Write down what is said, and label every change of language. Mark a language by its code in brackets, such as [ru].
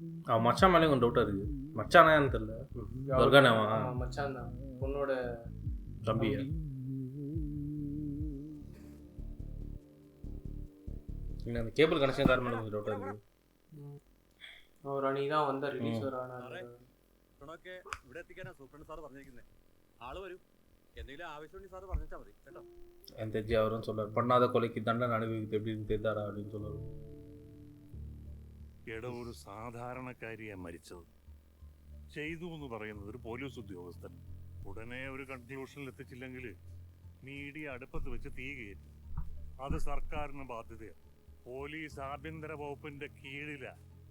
[ta] அவன் மச்சான் மேலே கொஞ்சம் டவுட்டாக இருக்குது. மச்சானான்னு தெரியல. துர்கானாவா? மச்சான் தான், பொண்ணோட தம்பியா? இல்லை அந்த கேபிள் கனெக்ஷன் காரணம் கொஞ்சம் டவுட்டாக இருக்குது. அவர் அன்றைக்கி தான் வந்தார், ரிலீஸ் வர. [ml] ൊക്കെ ഇവിടെ എത്തിക്കാനാ സൂപ്രണ്ട് സാറ് പറഞ്ഞിരിക്കുന്നത്. ആള് വരും, എന്തെങ്കിലും ആവശ്യമുണ്ടെങ്കിൽ സാറ് പറഞ്ഞാൽ മതി കേട്ടോ. [ta] என் தெரிஞ்சு அவரும் சொல்றாரு, பண்ணாத கொலைக்கு தண்டனை அனுபவிக்கிறது எப்படி இருக்கு தெரிந்தாரா அப்படின்னு சொல்லுவாரு. [ml] എടോ, ഒരു സാധാരണക്കാരിയെ മരിച്ചത് ചെയ്തു എന്ന് പറയുന്നത് ഒരു പോലീസ് ഉദ്യോഗസ്ഥൻ. ഉടനെ ഒരു കൺക്ലൂഷനിൽ എത്തിച്ചില്ലെങ്കിൽ മീഡിയ അടുപ്പത്ത് വെച്ച് തീ കയറ്റും. അത് സർക്കാരിന് ബാധ്യതയാണ്. പോലീസ് ആഭ്യന്തര വകുപ്പിന്റെ കീഴിലാണ്.